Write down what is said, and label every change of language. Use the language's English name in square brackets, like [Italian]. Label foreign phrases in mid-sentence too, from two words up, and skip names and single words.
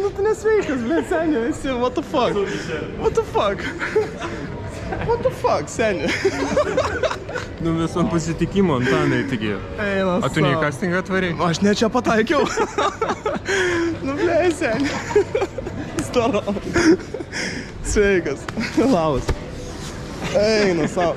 [Lithuanian] nesveikas, blė, seniai, esi, [English] what the fuck? What the fuck? What the fuck, [Lithuanian] seniai? Nu visam pasitikimo, Antanai, taigi. Eina A tu ne į castingą atvariai? Aš ne čia pataikiau. Nu, blė, seniai. Staro. Sveikas. Labas. Eina savo.